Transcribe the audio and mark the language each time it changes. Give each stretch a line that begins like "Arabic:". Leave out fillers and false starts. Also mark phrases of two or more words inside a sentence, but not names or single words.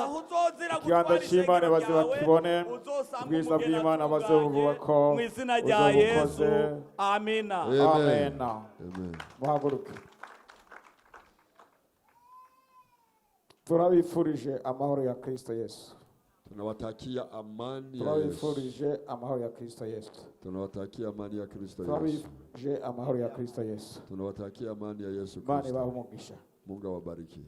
Rundi: Ikiganza cy'Imana baze bakibone. Ubwiza bw'Imana baze bubako. Mu izina rya Yesu. Amina. Amena. Muhaguruke. Turabifurije amahoro ya Kristo Yesu.
Swahili: Tunawatakia amani ya Yesu.
Rundi: Turabifurije amahoro ya Kristo Yesu.
Swahili: Tunawatakia amani ya Kristo Yesu.
Rundi: Turabifurije amahoro ya Kristo Yesu.
Swahili: Tunawatakia amani ya Yesu Kristo. Mungu awabariki. Mungu awabariki.